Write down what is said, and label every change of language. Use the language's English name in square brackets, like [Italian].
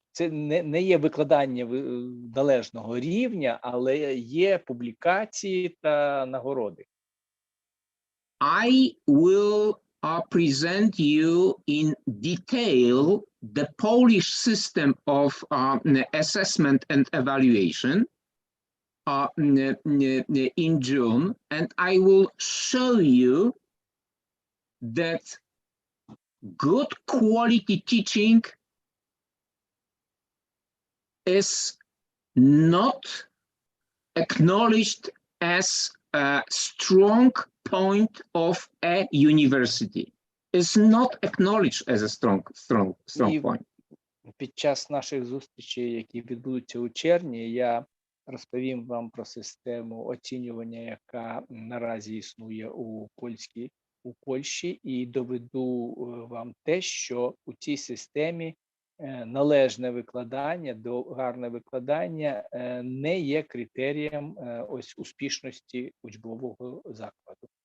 [Ukrainian] не є викладання належного рівня, але є публікації та нагороди. [English] I will present you in detail the Polish system of assessment and evaluation in June, and I will show you that good quality teaching is not acknowledged as a strong point of a university. It's not acknowledged as a strong point. [Ukrainian] Під час наших зустрічей, які відбудуться у червні, я розповім вам про систему оцінювання, яка наразі існує у Польщі, і доведу вам те, що у цій системі належне викладання, гарне викладання не є критерієм успішності учбового закладу.